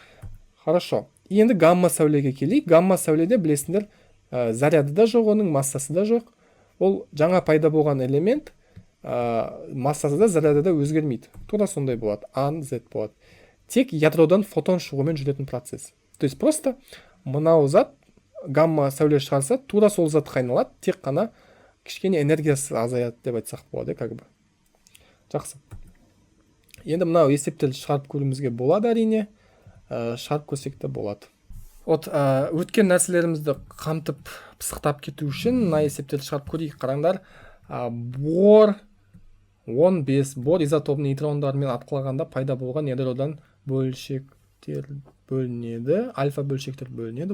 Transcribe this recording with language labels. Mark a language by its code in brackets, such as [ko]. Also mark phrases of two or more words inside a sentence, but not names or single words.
[ru] Хорошо. [kk] Енді гамма сәулеге келейік. Гамма сәуледе білесіңдер, заряды да жоқ, оның массасы да жоқ. Ол жаңа пайда болған элемент, массасы да заряды да өзгермейді. Тура сондай болады. А, Z болады. Тек ядродан фотон шығумен жүретін процесс. [ru] То есть просто [kk] мынау зат гамма сәуле шығарса, тура сол затқа айналады, тек қана кішкене энергиясы азаяды деп айтсақ болады, [ru] как бы. [kk] Жақсы. Енді мынау есептерді шығарып көруімізге болады әрине. Шығарып көрсек те болады. Өткен нәрселерімізді қамтып пысықтап кету үшін мына есептерді шығарып көрейік. Қараңдар. Бор 15, бор изотоп нейтрондармен атқылағанда пайда болған ядродан бөлшектер бөлінеді, альфа бөлшектер бөлінеді.